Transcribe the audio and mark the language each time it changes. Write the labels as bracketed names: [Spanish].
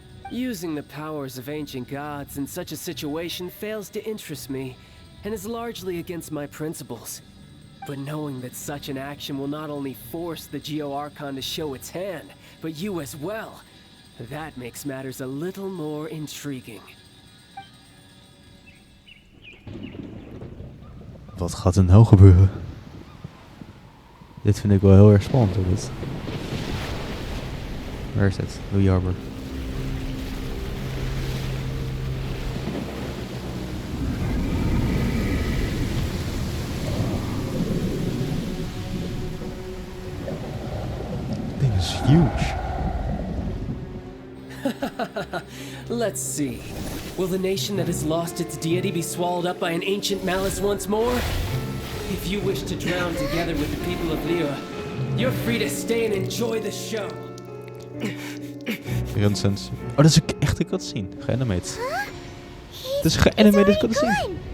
[English] Using the powers of ancient gods in such a situation fails to interest me, and is largely against my principles. But knowing that such an action will not only force the Geo-Archon to show its hand, but you as well, that makes matters a little more intriguing. [Dutch] Wat gaat er nou gebeuren? Dit vind ik wel heel erg spannend. Hoor, dit. Waar is het? Liyue Harbor. Dit ding is huge. [English] Let's see. Will the nation that has lost its deity be swallowed up by an ancient malice once more? If you wish to drown together with the people of Liyue, you're free to stay and enjoy the show. Genshin. [Dutch] Oh, dat is een echte cutscene. Geanimated. Het is een geanimated cutscene.